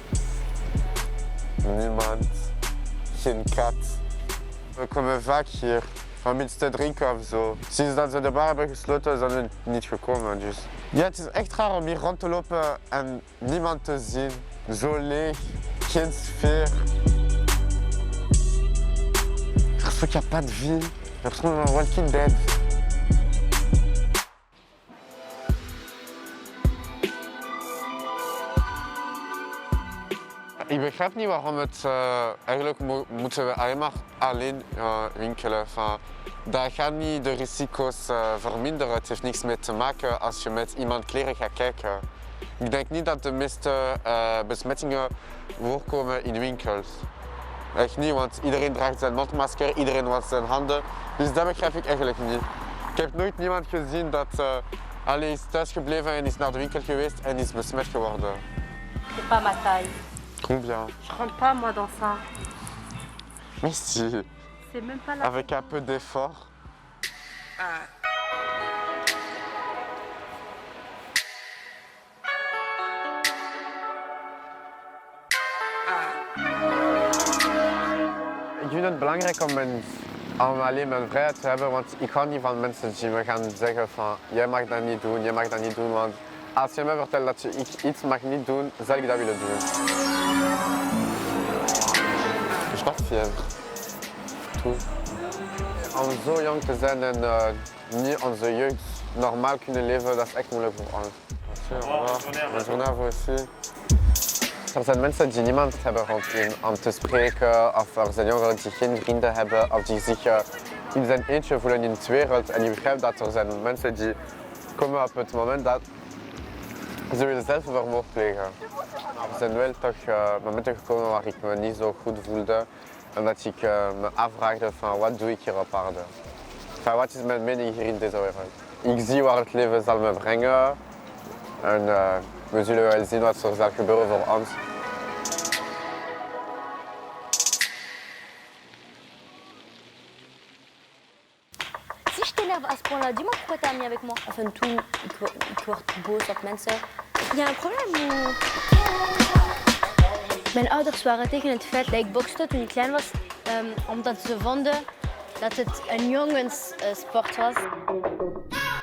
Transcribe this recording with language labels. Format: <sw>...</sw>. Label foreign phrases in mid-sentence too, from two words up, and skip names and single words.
<nl>Niemand. Geen kat. We komen vaak hier om iets te drinken of zo. Sinds dat ze de bar hebben gesloten zijn we niet gekomen. Dus. Ja, het is echt raar om hier rond te lopen en niemand te zien. Zo leeg, geen sfeer.</nl> <fr>Perso qu'il n'y a pas de vie. Perso on est en Walking Dead.</fr> <nl>Ik begrijp niet waarom het eigenlijk moeten we alleen maar alleen winkelen. Dat gaat niet de risico's verminderen. Het heeft niks mee te maken als je met iemand kleren gaat kijken. Ik denk niet dat de meeste besmettingen voorkomen in winkels. Echt niet, want iedereen draagt zijn mondmasker, iedereen wast zijn handen. Dus dat begrijp ik eigenlijk niet. Ik heb nooit niemand gezien dat is thuisgebleven en is naar de winkel geweest en is besmet geworden.</nl> <fr>C'est pas ma taille. Combien? Je rentre pas moi dans ça. Mais si, C'est même pas la... avec un peu d'effort.</fr> <nl>Ik vind het belangrijk om alleen mijn vrijheid te hebben, want ik hou niet van mensen die me gaan zeggen van jij mag dat niet doen, jij mag dat niet doen, want als je mij vertelt dat je iets mag niet doen, zal ik dat willen doen. Je bent fier. Toe. Om zo jong te zijn en niet onze jeugd normaal kunnen leven, dat is echt moeilijk voor ons.</nl> <fr>Bonne journée à vous aussi.</fr> <nl>Er zijn mensen die niemand hebben rond hen om te spreken, of er zijn jongeren die geen vrienden hebben, of die zich in zijn eentje voelen in de wereld. En je begrijpt dat er zijn mensen die komen op het moment dat ze willen zelfvermoord plegen. Er zijn wel toch momenten gekomen waar ik me niet zo goed voelde, omdat ik me afvraagde van wat doe ik hier op aarde? Enfin, wat is mijn mening hier in deze wereld? Ik zie waar het leven zal me brengen. En we zullen wel zien wat er zal gebeuren voor ons.</nl> <fr>Si je t'énerve à ce point-là, dis-moi pourquoi t'es amie avec moi. Enfin, tout,</fr> <nl>ik word boos op mensen.</nl> <fr>Il y a un problème ou...</fr> <nl>Mijn ouders waren tegen het feit dat ik bokste toen ik klein was, omdat ze vonden dat het een jongenssport was.</nl>